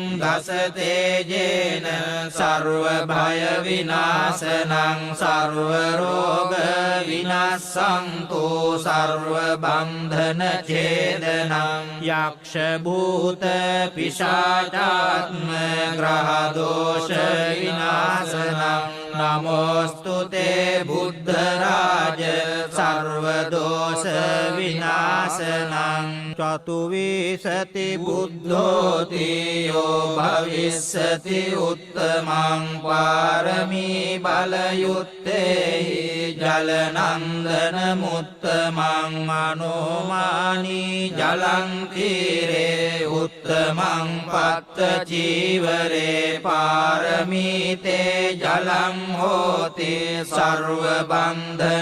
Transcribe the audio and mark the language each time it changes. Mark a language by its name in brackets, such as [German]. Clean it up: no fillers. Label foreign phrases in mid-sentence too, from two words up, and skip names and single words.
[Pali] දස තේජේන සර්ව භය විනාශනං සර්ව රෝග විනාශන්තු සර්ව බන්ධන ඡේදනං යක්ෂ භූත පිශාචාත්ම ග්‍රහ දෝෂ විනාශනං නමෝස්තුතේ බුද්ධ රාජ සර්ව දෝෂ විනාශනං චතුවිසති බුද්ධෝති යෝ භවිස්සති උත්තමං පාරමී බලයුත්තේහි ජලනන්දන මුත්තමං අනුමානී ජලං තීරේ උත්තමං පත්ත චීවරේ පාරමීතේ ජලං හෝති සර්ව බන්ධන